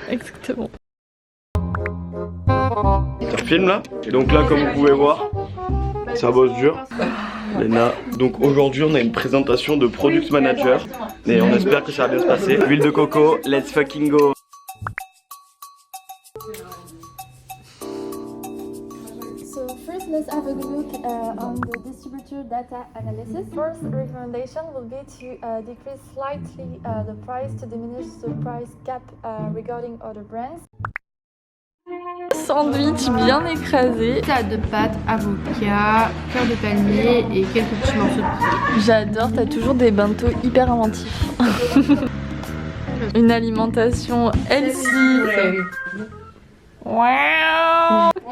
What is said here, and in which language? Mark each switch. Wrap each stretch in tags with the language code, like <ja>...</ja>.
<fr>Exactement. Ça filme là. Et donc là, comme vous pouvez voir, ça bosse dur. Léna. Donc aujourd'hui, on a une présentation de Product Manager. Et on espère que ça va bien se passer. Huile de coco,</fr> <en>let's fucking go. So first, let's have a look on the distributor data analysis. First recommendation will be to decrease slightly the price to diminish the price gap regarding other brands.</en> <fr>Sandwich bien écrasé. Salade de pâtes, avocat, cœur de palmier et quelques petits morceaux de poulet. J'adore, t'as toujours des bento hyper inventifs. Une alimentation healthy. Wow.</fr>